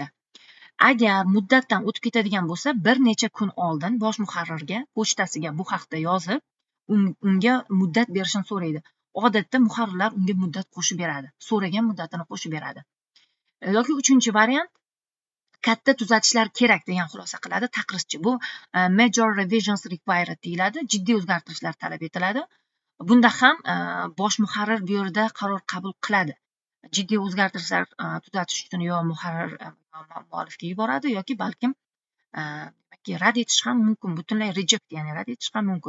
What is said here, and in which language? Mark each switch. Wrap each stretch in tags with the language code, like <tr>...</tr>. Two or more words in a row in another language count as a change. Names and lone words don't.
<uz>Agar muddatdan o'tib ketadigan bo'lsa, bir necha kun oldin bosh muharrirga pochtasiga bu haqda yozib, unga muddat berishini so'raydi. Odatda muharrirlar unga muddat qo'shib beradi, so'ragan muddatini qo'shib beradi. Yoki uchinchi variant, katta tuzatishlar kerak degan xulosa qiladi taqrizchi. Bu</uz> <en>major revisions required</en> <uz>deyiladi, jiddiy o'zgartirishlar talab etiladi. Bunda ham bosh muharrir bu yerda qaror qabul qiladi. Jiddiy o'zgartirishlar tuzatish uchun yo muharrir muallifga yuboradi yoki balkim rad etish ham mumkin, butunlay reject, ya'ni rad etish ham mumkin.</uz>